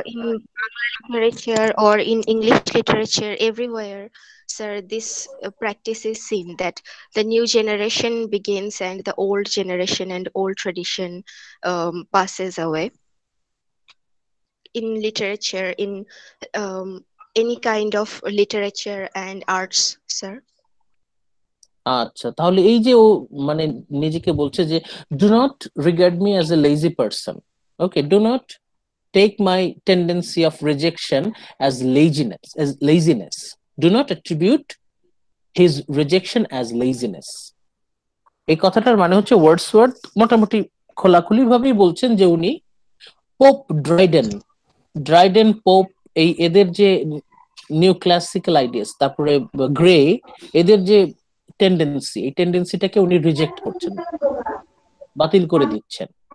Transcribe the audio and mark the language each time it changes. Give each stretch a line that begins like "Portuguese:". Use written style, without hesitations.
English: in Bangla literature or in English literature, everywhere, sir, this practice is seen that the new generation begins and the old generation and old tradition passes away. In literature, in any kind of literature and arts, sir.
Bangla: আচ্ছা, তাহলে এই যে ও মানে নিজেকে বলছে যে
English: Do not regard me as a lazy person, okay, do not take my tendency of rejection as laziness. Do not attribute his rejection as laziness.
Bangla: এই কথাটার মানে হচ্ছে ওয়ার্ডসওয়ার্থ মোটামুটি খোলাখুলি ভাবেই বলছেন যে উনি পোপ ড্রাইডেন পোপ এদের যে নিউ ক্লাসিক্যাল আইডিয়াস, তারপরে গ্রে, এদের যে টেন্ডেন্সি, এই টেন্ডেন্সিটাকে উনি রিজেক্ট করছেন, বাতিল করে দিচ্ছেন।